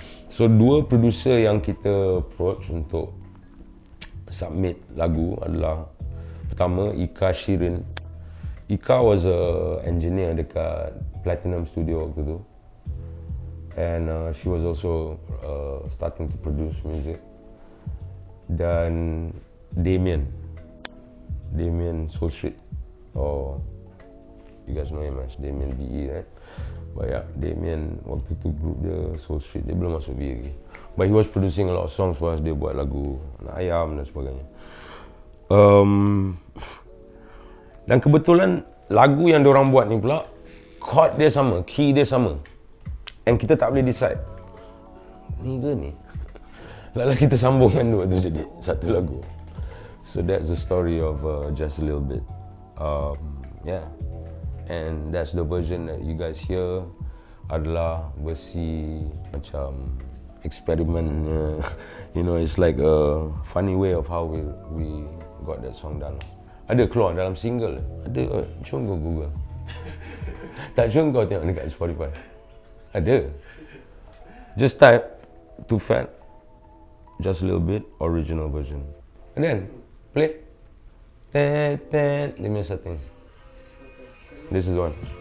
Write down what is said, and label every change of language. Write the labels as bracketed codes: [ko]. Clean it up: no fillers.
[ms] So 2 producer yang kita approach untuk submit lagu adalah pertama Ika Shirin. [en] Ika was a engineer [ms] dekat [en] Platinum Studio [ms] waktu tu, [en] and she was also starting to produce music. Dan Damien Soul Street, you guys know him as Damien BE, right? But yeah, [ms] Damien waktu tu group dia Soul Street, dia belum masuk BE lagi. [en] But he was producing a lot of songs for us. [ms] Dia buat lagu Anak Ayam dan sebagainya. Dan kebetulan lagu yang diorang buat ni pula, chord dia sama, key dia sama. [en] And [ms] kita tak boleh decide, ni ke ni? Lalu kita sambungkan dua tu jadi satu lagu. [en] So that's the story of Just a Lil Bit. Yeah, and that's the version that you guys hear [ms] adalah versi macam eksperimen. [en] You know, it's like a funny way of how we got that song done. [ms] Ada keluar dalam single. Ada, cuba kau Google. Tak, cuba kau tengok dekat Spotify. Ada. [en] Just type to Phat, Just a Lil Bit, original version. And then, play. Let me setting. This is one.